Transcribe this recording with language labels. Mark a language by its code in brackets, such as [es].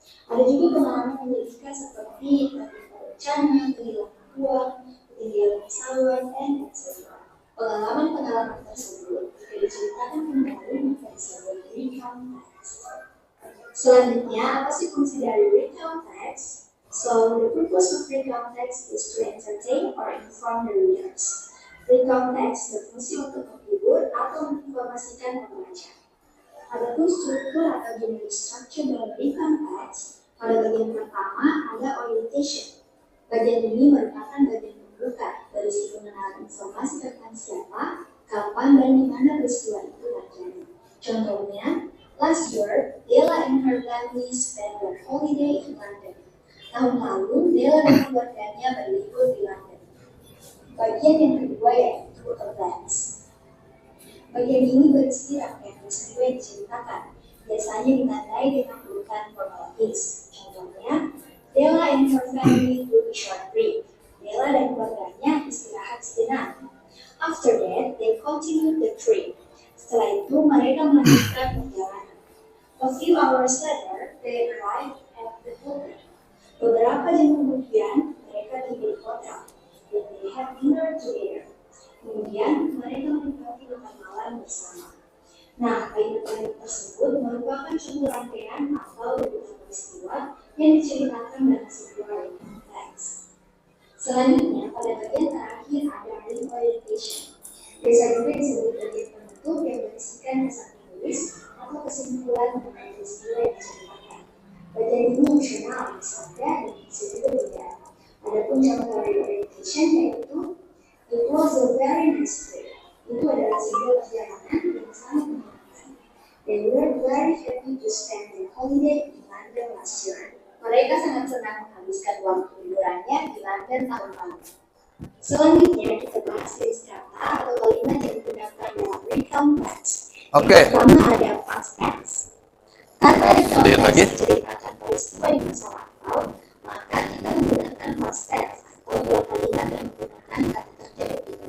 [id] Ada juga pengalaman menyedihkan seperti tertimpa bencana, kehilangan uang, ketinggalan pesawat, [en] and etc. [id] Pengalaman-pengalaman tersebut jika diceritakan kembali maka disebut recount text. Selanjutnya, apa sih fungsi dari recount text? [en] So, the purpose of recount text is to entertain or inform the readers. [id] Recount text berfungsi untuk menghibur atau menginformasikan pembaca. Adapun struktur atau generic structure dalam recount text, pada bagian pertama ada orientation. Bagian ini merupakan bagian pembuka, berisi pengenalan informasi tentang siapa, kapan, dan di mana peristiwa itu terjadi. Contohnya, [en] last year, Della and her family spent their holiday in London. [id] Tahun lalu, Della dan keluarganya berlibur di London. Bagian yang kedua yaitu events. Bagian ini berisi rangkaian peristiwa yang diceritakan, biasanya ditandai dengan urutan kronologis. Contohnya, [en] Della and her family took a short break. [id] Della dan keluarganya istirahat sejenak. [en] After that, they continued the trip. [id] Setelah itu, mereka melanjutkan perjalanan. [en] A few hours later, they arrived at the hotel. [id] Beberapa jam kemudian, mereka tiba di hotel. [en] Then they had dinner together. [id] Kemudian, mereka menikmati makan malam bersama. Nah, kalimat-kalimat tersebut merupakan contoh rangkaian atau urutan peristiwa yang diceritakan dalam sebuah recount text. Selanjutnya, pada bagian terakhir ada orientation. Biasa juga disebut bagian penutup yang berisikan dasar menulis atau kesimpulan mengenai peristiwa yang diceritakan. Bagian ini emosional, misalnya, dan bisa juga tidak. Adapun contoh dari orientation yaitu [en] it was a very nice trip. [id] Itu adalah sebuah perjalanan yang sangat menyenangkan. [en] They were very happy to spend their holiday in London last year. [id] Mereka sangat senang menghabiskan waktu liburannya di London tahun lalu. Selanjutnya kita bahas jenis kata atau kalimat yang digunakan dalam recount text. Oke. Yang pertama ada past tense. Kata recount Lihat lagi. text menceritakan peristiwa di masa lampau, maka kita menggunakan past tense atau dua kalimat yang menggunakan kata kerja yang